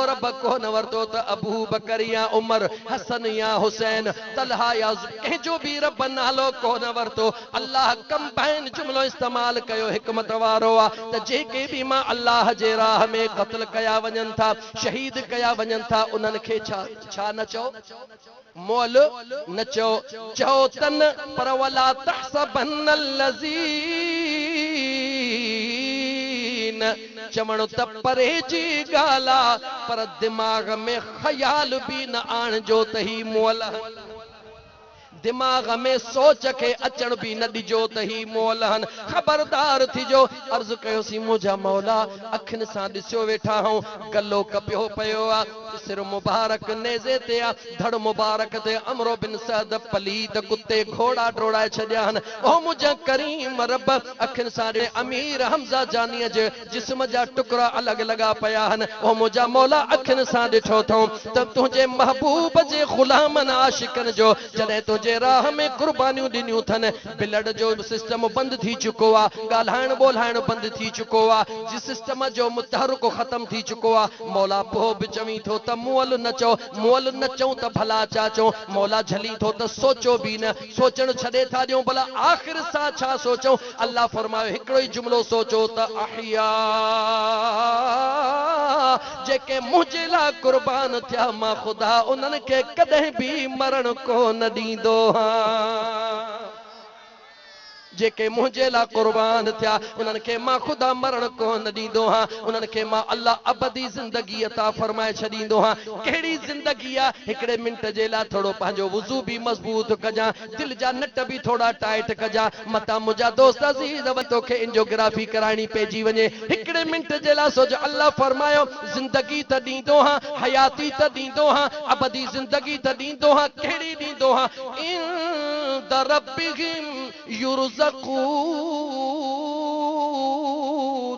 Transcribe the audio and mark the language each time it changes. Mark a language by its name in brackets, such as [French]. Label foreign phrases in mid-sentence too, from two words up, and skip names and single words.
[Sindhi] रब को न वरतो त अबू बकर या उमर, हसन या हुसैन, तलहा या कंहिंजो बि रब नालो को न वरतो, अल्लाह कंबाइन जुमलो इस्तेमाल कयो हिकमत वारो आहे त जेके बि मां अल्लाह जे राह में क़त्ल कया वञनि था, शहीद कया वञनि था, उन्हनि खे छा न चओ, मोल न चओ, चओ तन पर वला तहसबन्नल्लज़ीन, चवण त परे जी ॻाल्हि आहे, पर दिमाग़ में ख़याल बि न आणजो त ही मोल, दिमाग में सोच के अचण भी न दिजो त ही मोल हन। खबरदार थिजो। अर्ज कयोसी मुझा मौला अखिन सां ॾिसियो वेठा हूं, गलो कपियो पियो आ, सिर मुबारक नेज़े ते आ, धड़ मुबारक ते अमरो बिन सद पलीत कुत्ते घोड़ा डोड़ाए छॾिया हन। ओ मुझा करीम रब अखिन सां ॾे अमीर हमज़ा जानीअ जे जिस्म जा टुकड़ा अलग लगा पिया हन। ओ मुझा मौला अखिन सां ॾिठो थऊं त तुंहिंजे महबूब जे ग़ुलामन आशिकन जो जॾहिं तुंहिंजे राह में कुर्बानियूं ॾिनियूं थन, ब्लड जो सिस्टम बंद थी चुको आ, ॻाल्हाइण ॿोल्हाइण बंद थी चुको आ, जिस सिस्टम जो मुतहरक खत्म थी चुको आ। मौला पोइ बि चवीं थो त मुअल न चओ, मुअल न चऊं त भला छा चऊं। मौला झली थो त सोचो बि न, सोचण छॾे था ॾियूं, भला आख़िर सां छा सोचूं। अल्लाह फरमायो हिकिड़ो ई जुमिलो सोचो त अहिया, जेके मुंहिंजे लाइ कुर्बान थिया, मां ख़ुदा उन्हनि खे कॾहिं बि मरण कोन ॾींदो। जेके मुंहिंजे लाइ कुर्बान थिया उन्हनि खे मां ख़ुदा मरण कोन ॾींदो हां, उन्हनि खे मां अल्लाह अबदी ज़िंदगी अता फरमाए छॾींदो हां। कहिड़ी ज़िंदगी आहे? हिकिड़े मिंट जे लाइ थोरो पंहिंजो वुज़ू बि मज़बूत कजां, दिलि जा नट बि थोड़ा टाइट कजां। मतां मुंहिंजा दोस्त अज़ीज़ तोखे एंजियोग्राफी कराइणी पइजी वञे, हिकिड़े मिंट जे लाइ सोच। अल्लाह फरमायो ज़िंदगी त ॾींदो हां, हयाती त ॾींदो हां, अबदी ज़िंदगी त ॾींदो हां। कहिड़ी ॾींदो हां? [Arabic] عند ربهم يرزقون.